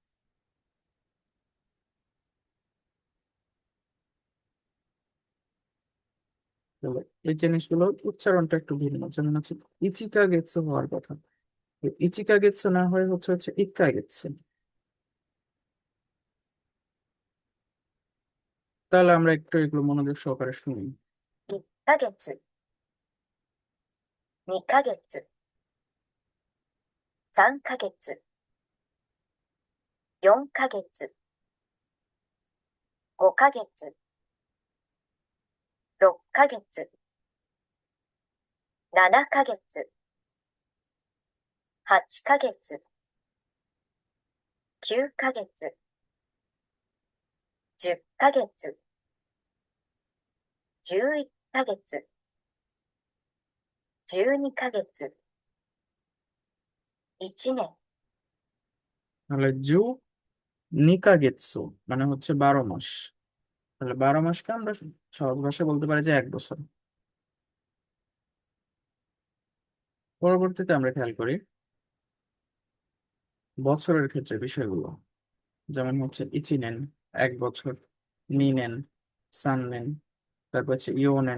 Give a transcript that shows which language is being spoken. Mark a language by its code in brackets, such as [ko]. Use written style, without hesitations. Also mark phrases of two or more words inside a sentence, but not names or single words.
[bn] তাহলে এই জিনিসগুলোর উচ্চারণটা একটু ভিন্ন, যেমন হচ্ছে [ja] いちかげつ [bn] হওয়ার কথা, তো [ja] いちかげつ [bn] না হয়ে হচ্ছে হচ্ছে [ja] いっかげつ. [bn] তাহলে আমরা একটু এগুলো মনোযোগ সহকারে শুনি। [ja] 1 ヶ月、2ヶ月、3 ヶ月、4ヶ月、5 ヶ月、6ヶ月、7ヶ月、8ヶ月、9ヶ月、10ヶ月、11ヶ月、12ヶ月、1年、 [bn] তাহলে [ja] じゅうにかげつ [bn] মানে হচ্ছে 12 মাস। তাহলে 12 মাসকে আমরা সহজ ভাষায় বলতে পারি যে 1 বছর। পরবর্তীতে আমরা খেয়াল করি বছরের ক্ষেত্রে বিষয়গুলো, যেমন হচ্ছে ইচিনেন 1 বছর, [ja] にねん、さんねん, [bn] তারপর হচ্ছে ইয়োনেন।